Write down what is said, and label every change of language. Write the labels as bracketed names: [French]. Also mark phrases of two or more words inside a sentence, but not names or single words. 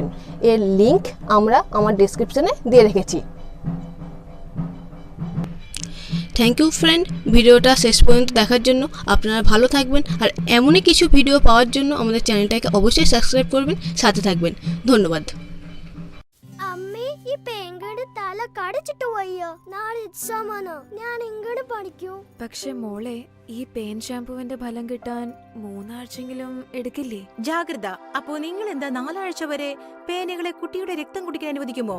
[Bangla] এর লিংক আমরা আমার ডেসক্রিপশনে দিয়ে রেখেছি। [English] thank you friend, [Bangla] ভিডিওটা শেষ পর্যন্ত দেখার জন্য। আপনারা ভালো থাকবেন, আর এমনই কিছু ভিডিও পাওয়ার জন্য আমাদের চ্যানেলটাকে অবশ্যই সাবস্ক্রাইব করবেন, সাথে থাকবেন। ধন্যবাদ। [Malayalam] ഈ പേങ്കയുടെ തല കടിച്ചിട്ട് വയ്യ. നാളെ എക്സാമാണ്, ഞാൻ എങ്ങനെ പഠിക്കൂ? പക്ഷെ മോളെ, ഈ പേൻ ഷാംപൂവിന്റെ ഫലം കിട്ടാൻ 3 ആഴ്ചയെങ്കിലും എടുക്കില്ലേ? ജാഗ്രത. അപ്പോ നിങ്ങൾ എന്താ 4 ആഴ്ച വരെ പേനുകളെ കുട്ടിയുടെ രക്തം കുടിക്കാൻ അനുവദിക്കുമോ?